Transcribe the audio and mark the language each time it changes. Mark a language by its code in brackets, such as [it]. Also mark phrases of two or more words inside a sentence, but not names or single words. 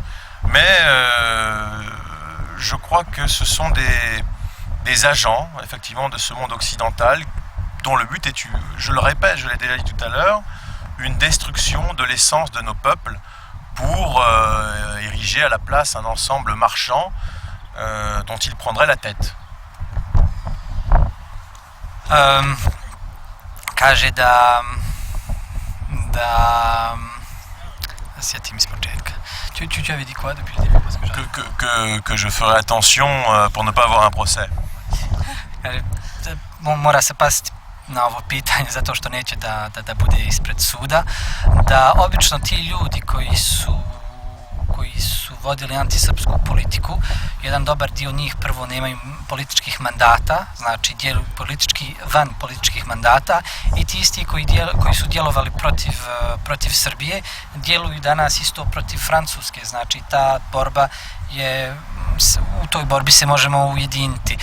[fr] Mais je crois que ce sont des agents, effectivement, de ce monde occidental, dont le but est, je le répète, je l'ai déjà dit tout à l'heure, une destruction de l'essence de nos peuples pour ériger à la place un ensemble marchand dont ils prendraient la tête. [sr] Kaže da sjetim iz početka. [fr] Tu avais dit quoi depuis le début parce que je ferai attention pour ne pas avoir un procès. [sr] Mora se paziti na ovo pitanje zato što neće da bude ispred suda, da obično ti ljudi koji su vodili antisrpsku politiku, jedan dobar dio njih prvo nemaju političkih mandata, znači djeluju van političkih mandata, i ti isti koji su djelovali protiv Srbije djeluju danas isto protiv Francuske, znači ta borba u toj borbi se možemo ujediniti.